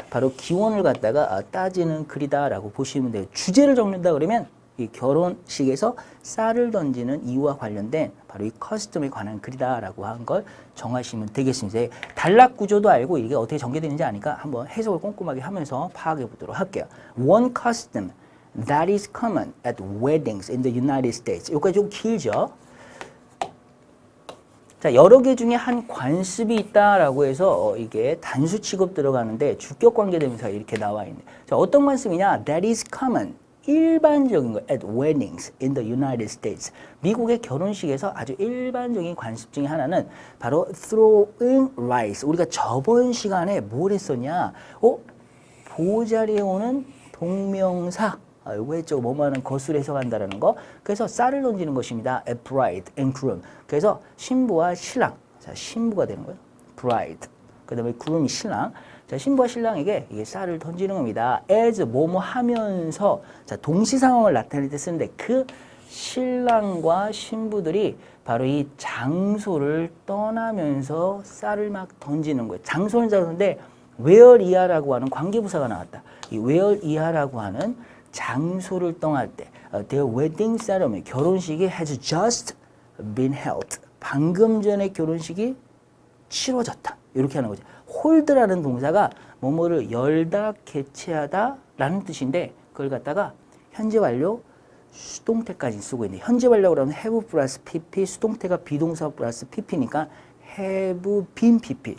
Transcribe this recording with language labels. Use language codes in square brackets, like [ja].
[ko] 바로 기원을 갖다가 따지는 글이다라고 보시면 돼요. 주제를 적는다 그러면 이 결혼식에서 쌀을 던지는 이유와 관련된 바로 이 커스텀에 관한 글이다라고 한 걸 정하시면 되겠습니다. 단락 구조도 알고 이게 어떻게 전개되는지 아니까 한번 해석을 꼼꼼하게 하면서 파악해 보도록 할게요. [en] One custom that is common at weddings in the United States. [ko] 여기까지 좀 길죠? 자, 여러 개 중에 한 관습이 있다라고 해서 이게 단수 취급 들어가는데 주격 관계 대명사가 이렇게 나와 있네. 자, 어떤 관습이냐? [en] That is common. [ko] 일반적인 거 [en] at weddings in the United States. [ko] 미국의 결혼식에서 아주 일반적인 관습 중에 하나는 바로 throwing rice. 우리가 저번 시간에 뭘 했었냐? 보자리에 오는 동명사. 요거 했죠. 뭐뭐하는 것을 해석한다라는 거. 그래서 쌀을 던지는 것입니다. [en] A bride and groom. [ko] 그래서 신부와 신랑. 자, 신부가 되는 거예요. bride. 그 다음에 groom이 신랑. 자, 신부와 신랑에게 이게 쌀을 던지는 겁니다. as 뭐뭐 하면서, 자, 동시 상황을 나타낼 때 쓰는데 그 신랑과 신부들이 바로 이 장소를 떠나면서 쌀을 막 던지는 거예요. 장소는 장소인데 where 이하라고 하는 관계부사가 나왔다. 이 where 이하라고 하는 장소를 떠날 때 their wedding ceremony, 결혼식이 [en] has just been held. [ko] 방금 전에 결혼식이 치러졌다. 이렇게 하는 거죠. 홀드라는 동사가 뭐뭐를 열다, 개최하다 라는 뜻인데 그걸 갖다가 현재 완료 수동태까지 쓰고 있는데 현재 완료라고 하면 have 플러스 pp, 수동태가 비동사 플러스 pp니까 have been pp.